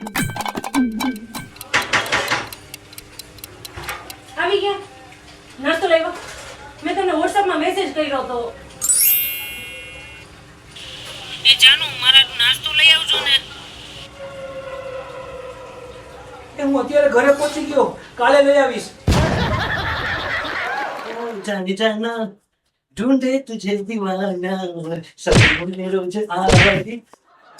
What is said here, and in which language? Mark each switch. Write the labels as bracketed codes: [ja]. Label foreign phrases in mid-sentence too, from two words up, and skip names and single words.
[gu] આવી ગયા? નાસ્તો લાવ્યો? મેં તમને વોટ્સએપમાં મેસેજ કર્યો હતો. એ જાનુ મારા નાસ્તો લઈ આવજો ને. એ હું અત્યારે ઘરે પહોંચી ગયો, કાલે લઈ આવીશ. [hi] जाने जाना ढूंढे तुझे दीवाना सभी रोज आवाज़ी